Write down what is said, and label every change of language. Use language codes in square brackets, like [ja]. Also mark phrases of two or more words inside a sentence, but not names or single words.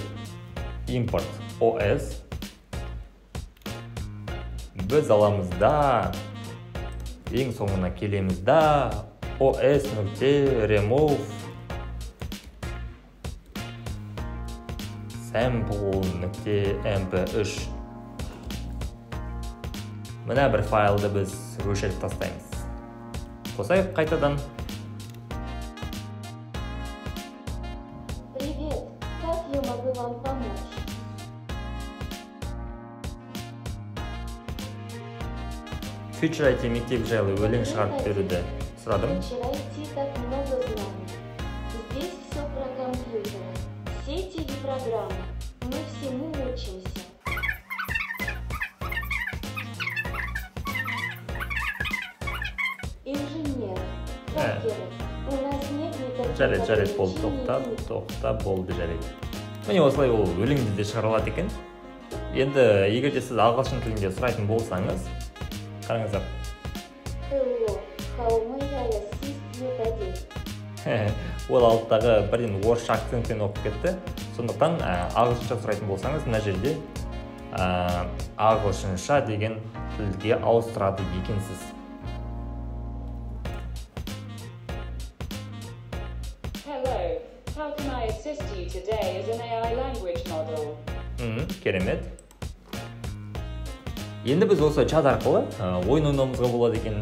[en] Import OS. [kk] Біз аламыз да, ең соңына келеміз да, os.remove sample.mp3. Мына бір файлды біз өшіріп тастаймыз. Қосайық қайтадан. [ru] Привет, как я могу вам помочь? [kk] Future IT мектеп жайлы өлең шығарып беруді сұрадым. [ru] Вчера идти так много знаний. Здесь все про компьютеры, сети и программы. Мы всему учимся. Инженер, хакеры. У нас нет никаких [kk] Жарайды болды, [ru] ограничений. [kk] тоқта болды, жарайды. Міне осылай ол өлеңді де шығара алады екен. Енді егер де сіз ағылшын тілінде сұрайтын болсаңыз, қараңыздар. [en] Hello, how may I assist you today? [kk] Ол алттағы бірден орысша акцентпен оқып кетті. Сондықтан ағылшынша сұрайтын болсаңыз, мына жерде ағылшынша деген тілге ауыстырады екенсіз. [en] Hello, how can I assist you today as an AI language model? [kk] Керемет. Енді біз осы чат арқылы ойын ойнауымызға болады екен.